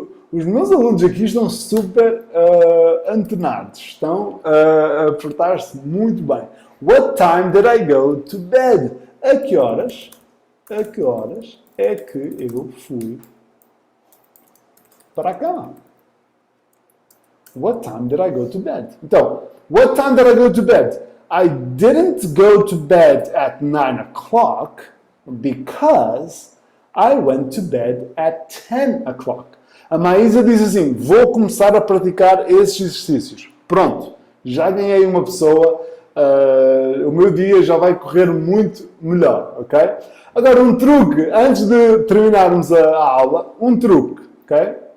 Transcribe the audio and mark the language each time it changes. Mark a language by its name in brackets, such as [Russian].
[Portuguese] Os meus alunos aqui estão super antenados. Estão a portar-se muito bem. [English] What time did I go to bed? [Portuguese] A que horas é que eu fui para a cama? [English] What time did I go to bed? Então, what time did I go to bed? I didn't go to bed at 9 o'clock because I went to bed at 10 o'clock. [Portuguese] A Maísa diz assim, vou começar a praticar esses exercícios. Pronto, já ganhei uma pessoa, o meu dia já vai correr muito melhor, ok? Agora, um truque, antes de terminarmos a aula, um truque, ok?